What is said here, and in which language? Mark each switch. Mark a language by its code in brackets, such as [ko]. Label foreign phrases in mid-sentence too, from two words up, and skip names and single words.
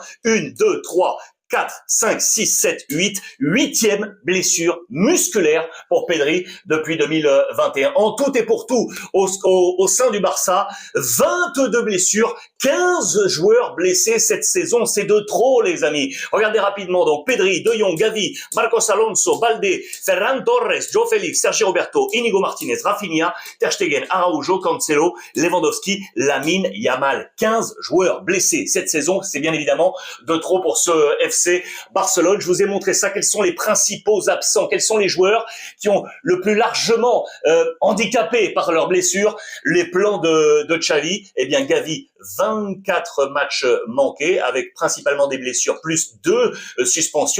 [fr] 1, 2, 3, 4, 5, 6, 7, 8. Huitième blessure musculaire pour Pedri depuis 2021. En tout et pour tout, au sein du Barça, 22 blessures, 15 joueurs blessés cette saison. C'est de trop, les amis. Regardez rapidement. Donc, Pedri, De Jong, Gavi, Marcos Alonso, Balde, Ferran Torres, João Félix, Sergi Roberto, Íñigo Martínez, Rafinha, Ter Stegen, Araujo, Cancelo, Lewandowski, Lamine Yamal. 15 joueurs blessés cette saison. C'est bien évidemment de trop pour ce FC Barcelone. Je vous ai montré ça. Quels sont les principaux absents? Quels sont les joueurs qui ont le plus largement handicapé par leurs blessures les plans de Xavi? Eh bien, Gavi, 24 matchs manqués avec principalement des blessures plus 2 suspensions.